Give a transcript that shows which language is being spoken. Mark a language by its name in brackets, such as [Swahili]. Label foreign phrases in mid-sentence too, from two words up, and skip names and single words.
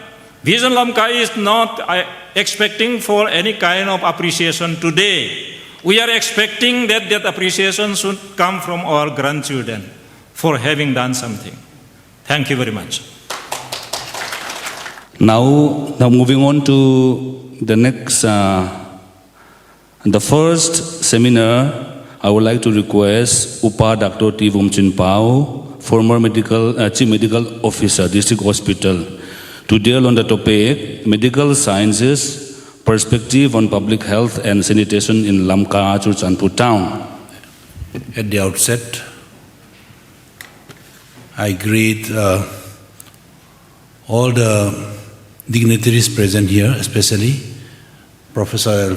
[English] Vision Lamka is not expecting for any kind of appreciation today We are expecting that appreciation should come from our grandchildren for having done something. Thank you very much. Now moving on to the next, the first seminar, I would like to request Upa Dr. T. Vumchinpau, former Chief Medical Officer, District Hospital, to deal on the topic, Medical Sciences, Perspective on Public Health and Sanitation in Lamka, Suanmung town. At the outset, I greet all the dignitaries present here, especially Professor L.